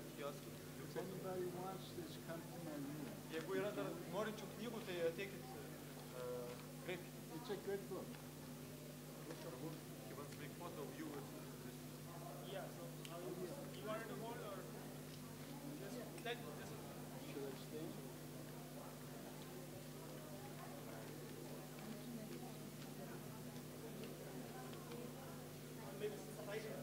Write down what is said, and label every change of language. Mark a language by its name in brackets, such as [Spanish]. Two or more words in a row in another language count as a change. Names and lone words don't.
[English] If anybody wants this, come to my room. [Lithuanian] Jeigu yra dar norinčių knygų, tai ateikit, kreipkite. [English] It's a good book. He wants to make photo of you with this. Yeah, so you want to hold or just Should I stand? maybe suffice it.